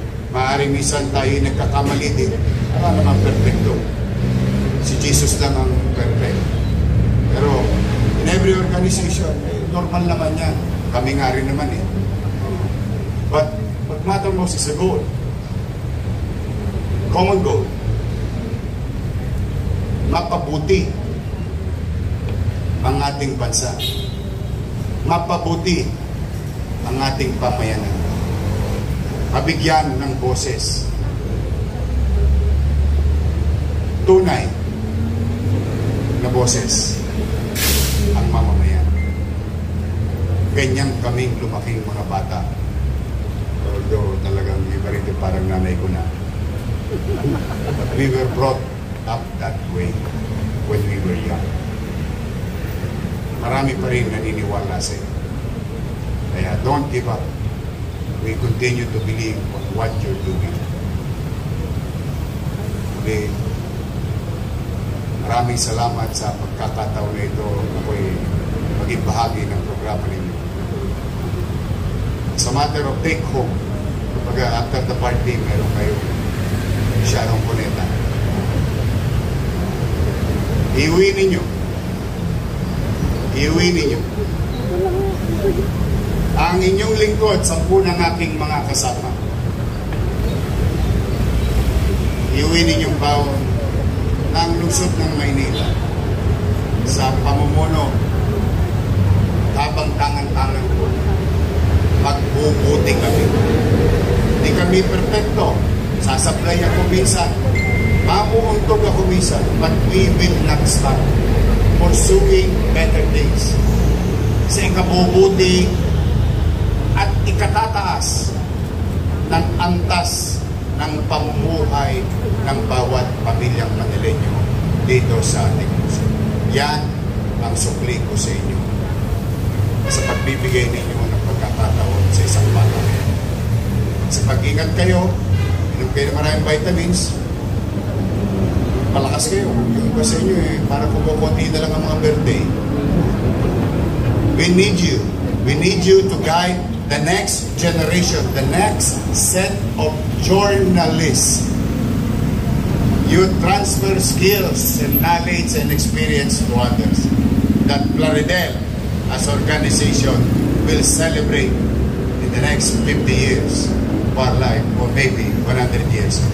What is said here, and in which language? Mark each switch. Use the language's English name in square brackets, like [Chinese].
[Filipino] Maaaring minsan tayo nagkakamali din. Wala naman perfecto. Si Jesus lang ang perfect. Pero [English] in every organization, [Filipino] normal naman yan. Kami nga rin naman eh. [English] But what matters most is a goal. Common goal. [Filipino] Mapabuti ang ating bansa. Mapabuti ang ating pamayanan. Mabigyan ng boses. Tunay na boses ang mamamayan. Ganyan kaming lumaking mga bata. Although talagang iba rin parang nanay ko na. [English] But we were brought up that way when we were young. [Filipino] Marami pa rin naniniwala sa iyo. Kaya [English] don't give up. We continue to believe on what you're doing. Okay. [Filipino] Maraming salamat sa pagkakataon na ito. Ako'y maging bahagi ng programa ninyo. [English] It's a matter of take home. [Filipino] Kapag [English] after the party, [Filipino] meron kayo siyarong kuneta. Iuwi ninyo. Iuwi ninyo. Ang inyong lingkod, 10 ng aking mga kasama. Iuwi ninyong baon ng lungsod ng Maynila sa pamumuno habang tangan-tangan ko. Magbubuti kami. Hindi kami perfecto. Sasablay ako minsan. Mamuuntog ako minsan. [English] But we will not stop pursuing better days. [Filipino] Kasi ikabubuti at ikatataas ng antas ng pamumuhay ng bawat pamilyang Manileño dito sa ating puso. Yan ang sukli ko sa inyo sa pagbibigay ninyo ng pagkakataon sa isang bata. Sa pag-ingat kayo, inom kayo ng maraming vitamins, malakas kayo. Yung iba sa inyo para kumukunti na lang ang mga birthday. [English] We need you. We need you to guide the next generation, the next set of journalists. You transfer skills and knowledge and experience to others. That Plaridel as organization will celebrate in the next 50 years of our life, or maybe 100 years.